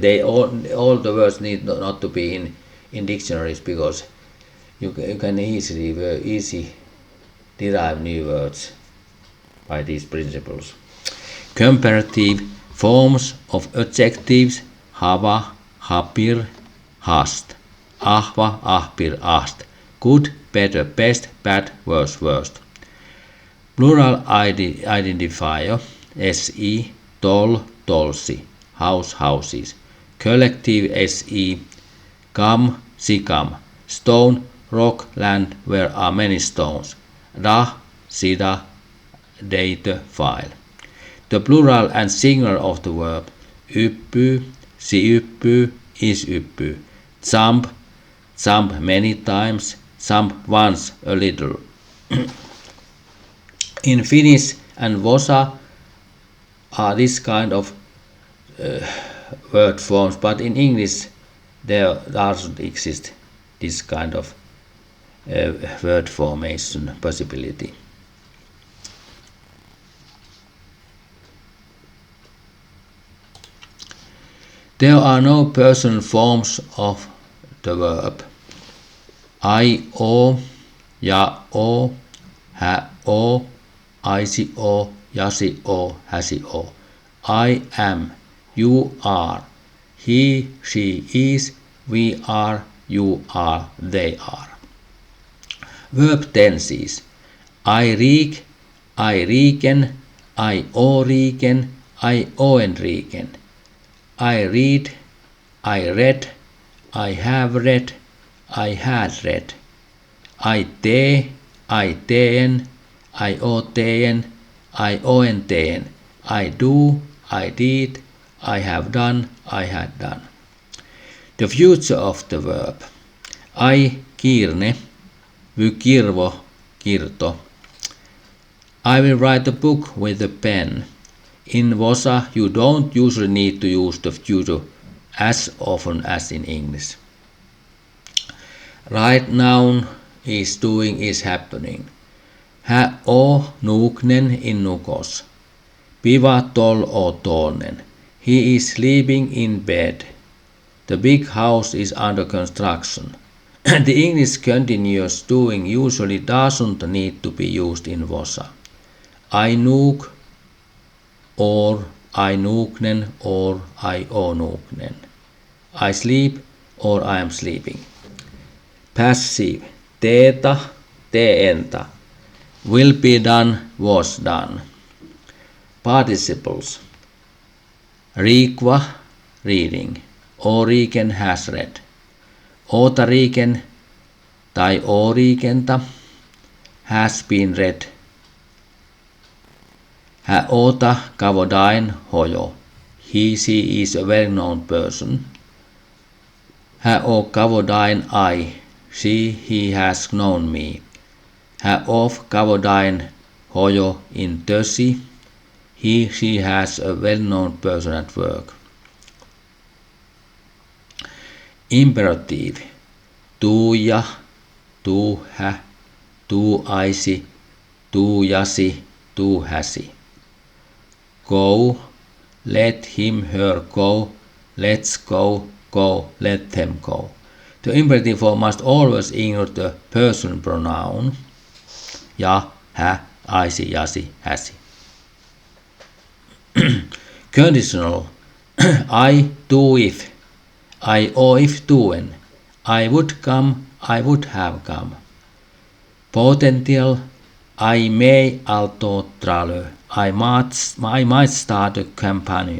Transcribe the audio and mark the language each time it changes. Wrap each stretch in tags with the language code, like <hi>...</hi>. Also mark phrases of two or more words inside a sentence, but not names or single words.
<en>All the words need not to be in dictionaries, because you can easy derive new words by these principles. Comparative forms of adjectives: hava,</en> <art>hapir, hast. Ahva, ahpir, ast.</art> <en>Good, better, best, bad, worse, worst. Plural identifier:</en> <art>se, tol, tolsi.</art> <en>House, houses. Collective</en> <art>se, kam, sikam.</art> <en>Stone, rock, land where are many stones.</en> <art>Da, sida,</art> <en>data, file. The plural and singular of the verb:</en> <art>yppy, si yppy, is yppy.</art> <en>Jump, jump many times, jump once a little. In Finnish and Vosa are this kind of word forms, but in English there doesn't exist this kind of word formation possibility. There are no personal forms of the verb.</en> <art>I, o, ja, o, hä, o, aisi, o, jasi, o, häsi, o.</art> <en>I am, you are, he, she is, we are, you are, they are. Verb tenses:</en> <art>I reek, I riken, I o riken, I oen riken.</art> <en>I read, I read, I have read, I had read.</en> <art>I tee, I teen, I o teen, I oen teen.</art> <en>I do, I did, I have done, I had done. The future of the verb:</en> <art>I kirne, vy kirvo, kirto.</art> <en>I will write a book with a pen. In Vosa, you don't usually need to use the future as often as in English. Right now is doing is happening.</en> <art>Hän on nuknen in nukos. Piva tol o tonen.</art> <en>He is sleeping in bed. The big house is under construction. The English continuous doing usually doesn't need to be used in Vosa.</en> <art>I nuk or I nuknen or I o nuknen.</art> <en>I sleep or I am sleeping. Passive.</en> <art>Teeta, teenta.</art> <en>Will be done, was done. Participles. Riikva, reading. Oriken has read.</en> <art>Otariken tai orikenta</art> <en>has been read.</en> <art>Hän ota kavodain hojo.</art> <en>He, she is a well-known person.</en> <art>Hän o kavodain I.</art> <en>She, he has known me.</en> <art>Hän of kavodain hojo in tösi.</art> <en>He, she has a well-known person at work. Imperative.</en> <art>Tuuja, tuuhä, tuuaisi, tuujasi, tuuhäsi.</art> <en>Go, let him, her go, let's go, go, let them go. The imperative form must always ignore the person pronoun.</en> <art>Ja, hä, aisi, jasi, häsi.</art> <en>Conditional. I do if.</en> <art>I or if doen.</art> <en>I would come, I would have come. Potential.</en> <art>I may alto tralö.</art> <en>I might start a company.</en>